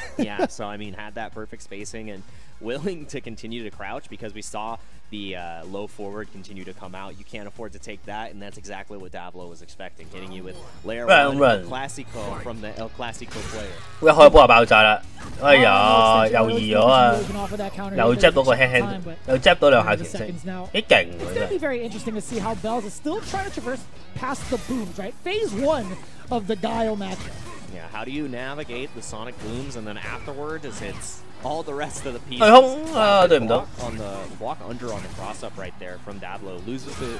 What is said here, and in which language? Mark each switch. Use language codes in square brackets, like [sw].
[en] Yeah, so I mean, had that perfect spacing and willing to continue to crouch because we saw the low forward continue to come out. You can't afford to take that, and that's exactly what Davlo was expecting, hitting you with layer 1 Classico from the El Clasico player. [yue] 一開波就爆炸啦！哎呀，又移咗啊！又 jab 到個 hand， 又 jab 到2下拳聲，幾勁喎！ [en] It's gonna be very interesting to see how Bells is still trying to traverse past the booms, right? Phase 1 of the Guile matchup. Yeah, how do you navigate the sonic booms and then afterward as it's all the rest of the pieces? [yue] 對空啊，對唔到。 [en] On the walk under on the cross up right there from Davlo loses the